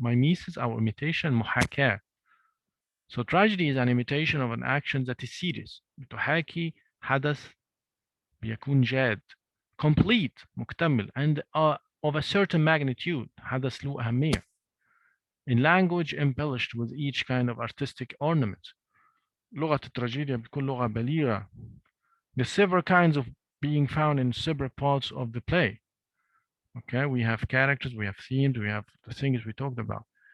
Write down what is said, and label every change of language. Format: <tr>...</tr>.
<en>Mimesis أو imitation, محاكاة. So tragedy is an imitation of an action that is serious.</en> <ar>بتحاكي حدث بيكون جاد, complete, مكتمل,</ar> <en>and of a certain magnitude,</en> <ar>حدث له أهمية.</ar> <en>In language embellished with each kind of artistic ornament.</en> <ar>لغة التراجيديا بتكون لغة بليغة.</ar> <en>The several kinds of being found in several parts of the play. Okay, we have characters, we have themes, we have the things we talked about.</en>